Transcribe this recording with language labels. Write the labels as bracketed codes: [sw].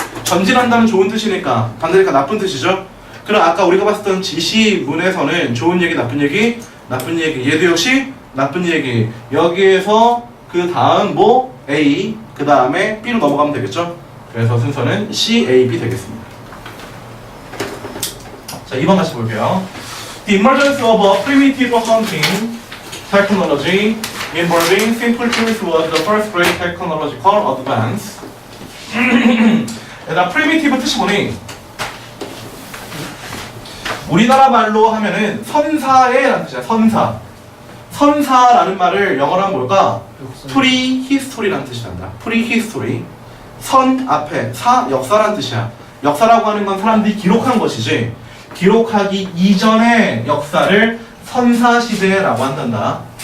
[ko] 전진한다는 좋은 뜻이니까 반대니까 나쁜 뜻이죠. 그럼 아까 우리가 봤었던 지시문에서는 좋은 얘기, 나쁜 얘기, 나쁜 얘기. 얘도 역시 나쁜 얘기. 여기에서 그 다음 뭐 A, 그 다음에 B로 넘어가면 되겠죠. 그래서 순서는 C, A, B 되겠습니다. 자, 2번 같이 볼게요. [en] The emergence of a primitive hunting technology involving simple tools was the first great technological advance. [ko] 일단 primitive 뜻이 뭐니? 우리나라 말로 하면은 선사에라는 뜻이야. 선사. 선사라는 말을 영어로 하면 뭘까? 프리히스토리라는 뜻이 난다. 프리히스토리. 선 앞에 사 역사라는 뜻이야. 역사라고 하는 건 사람들이 기록한 것이지 기록하기 이전의 역사를 선사시대라고 한단다.